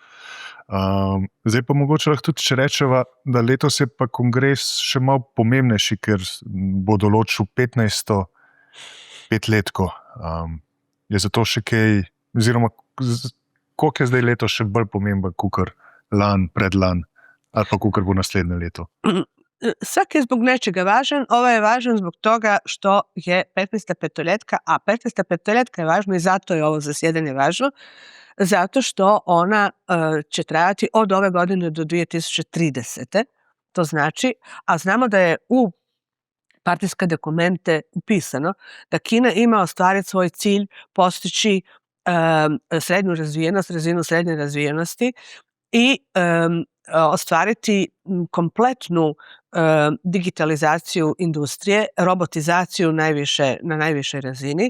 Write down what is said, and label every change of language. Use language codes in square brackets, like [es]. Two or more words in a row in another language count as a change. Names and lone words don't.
[sl] Zdaj pa mogoče lahko tudi, če rečeva, da letos je pa kongres še malo pomembnejši, ker bo določil 15. petletko. Je zato še kaj, oziroma koliko je zdaj leto še bolj pomemben, kakor lan, predlan, ali pa kakor bo naslednje leto? [hr] Svaki je zbog nečega važan, ovo je važan zbog toga što je 15. petoletka, a 15. petoletka je važna i zato je ovo zasjedanje važno, zato što ona će trajati od ove godine do 2030. To znači, a znamo da je u partijske dokumente upisano da Kina ima ostvariti svoj cilj postići srednju razvijenost, razinu srednje razvijenosti i ostvariti kompletnu digitalizaciju industrije, robotizaciju na najvišoj razini.